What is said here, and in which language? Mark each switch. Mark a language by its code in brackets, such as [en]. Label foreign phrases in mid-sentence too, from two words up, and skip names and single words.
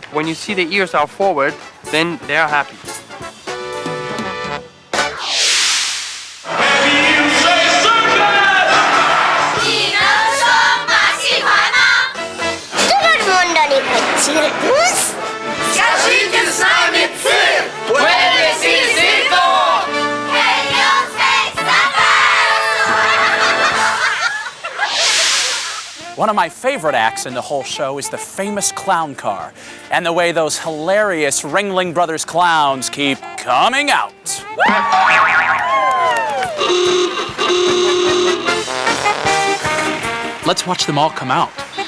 [en] When you see the ears are forward, then they're happy. Circus? [ru] Скажите с нами цирк! [es] Puedes ir circo! [en] Can you say circus? One of my favorite acts in the whole show is the famous clown car, and the way those hilarious Ringling Brothers clowns keep coming out. Let's watch them all come out.